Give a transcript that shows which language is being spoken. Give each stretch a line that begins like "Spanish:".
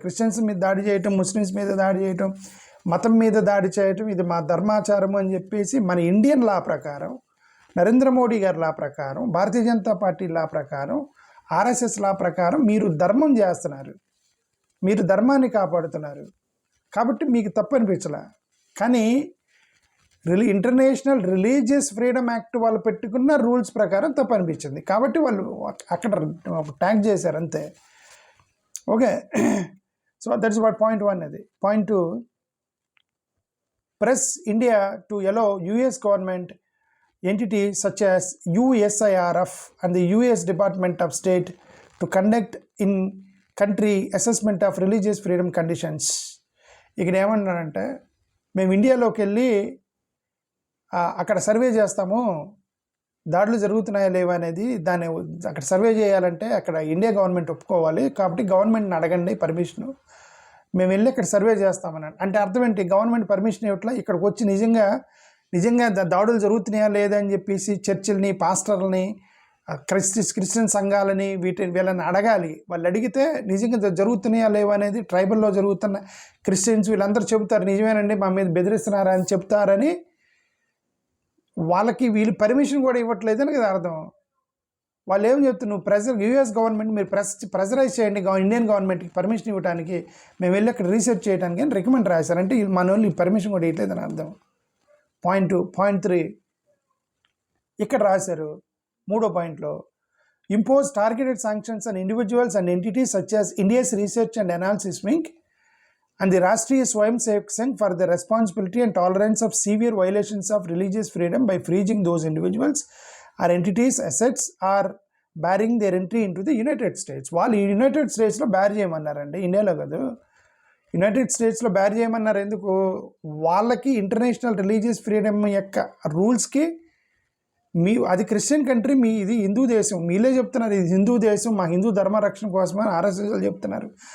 Telugu: Christians మీద దాడి చేయటం, ముస్లిమ్స్ మీద దాడి చేయటం, మతం మీద దాడి చేయటం, ఇది మా ధర్మాచారం అని చెప్పేసి మన ఇండియన్ లా ప్రకారం, నరేంద్ర మోడీ గారి లా ప్రకారం, భారతీయ జనతా పార్టీ లా ప్రకారం, ఆర్ఎస్ఎస్ లా ప్రకారం మీరు ధర్మం చేస్తున్నారు, మీరు ధర్మాన్ని కాపాడుతున్నారు. కాబట్టి మీకు తప్పు అనిపించలే. కానీ ఇంటర్నేషనల్ రిలీజియస్ ఫ్రీడమ్ యాక్ట్ వాళ్ళు పెట్టుకున్న రూల్స్ ప్రకారం తప్పు అనిపించింది, కాబట్టి వాళ్ళు అక్కడ ట్యాగ్ చేశారు అంతే.
English: Okay, so that's what point 1.
Telugu: అది point 2,
English: press India to allow US government entities such as USIRF and the US Department of State to conduct in-country assessment of religious freedom conditions.
Telugu: ఇక్కడ ఏమన్నారంటే, మేము ఇండియాలోకి వెళ్ళి అక్కడ survey చేస్తాము, దాడులు జరుగుతున్నాయా లేవా అనేది దాన్ని అక్కడ సర్వే చేయాలంటే అక్కడ ఇండియా గవర్నమెంట్ ఒప్పుకోవాలి, కాబట్టి గవర్నమెంట్ని అడగండి పర్మిషను, మేము వెళ్ళి ఇక్కడ సర్వే చేస్తామన్నాడు. అంటే అర్థం ఏంటి, గవర్నమెంట్ పర్మిషన్ ఇవ్వట్లా, ఇక్కడికి వచ్చి నిజంగా దాడులు జరుగుతున్నాయా లేదా అని చెప్పేసి చర్చిల్ని, పాస్టర్లని, క్రిస్టియన్ సంఘాలని వీళ్ళని అడగాలి. వాళ్ళు అడిగితే నిజంగా జరుగుతున్నాయా లేవా అనేది, ట్రైబల్లో జరుగుతున్న క్రిస్టియన్స్ వీళ్ళందరూ చెబుతారు నిజమేనండి మా మీద బెదిరిస్తున్నారా అని చెప్తారని. వాళ్ళకి వీళ్ళు పర్మిషన్ కూడా ఇవ్వట్లేదని కదా అర్థం. వాళ్ళు ఏం చెప్తున్నారు, నువ్వు యూఎస్ గవర్నమెంట్ మీరు ప్రెజరైజ్ చేయండి ఇండియన్ గవర్నమెంట్కి పర్మిషన్ ఇవ్వడానికి, మేము వెళ్ళి అక్కడ రీసెర్చ్ చేయడానికి అని రికమెండ్ రాశారంటే మన వాళ్ళు ఈ పర్మిషన్ కూడా ఇవ్వట్లేదని అర్థం. పాయింట్ 2. పాయింట్ 3 ఇక్కడ రాశారు 3వ పాయింట్లో,
English: Impose targeted sanctions and individuals and entities such as India's research and analysis wing and the Rashtriya Swayam Sevak Sangh for the responsibility and tolerance of severe violations of religious freedom by freezing those individuals or entities assets or barring their entry into the United States.
Telugu: వాళ్ళు United స్టేట్స్లో bear చేయమన్నారండి, ఇండియాలో కాదు. United స్టేట్స్లో bear చేయమన్నారు ఎందుకు, వాళ్ళకి international religious freedom యొక్క రూల్స్కి అది క్రిస్టియన్ కంట్రీ, ఇది హిందూ దేశం, మీలే చెప్తున్నారు ఇది హిందూ దేశం, మా హిందూ ధర్మ రక్షణ కోసమని ఆర్ఎస్ఎస్ చెప్తున్నారు.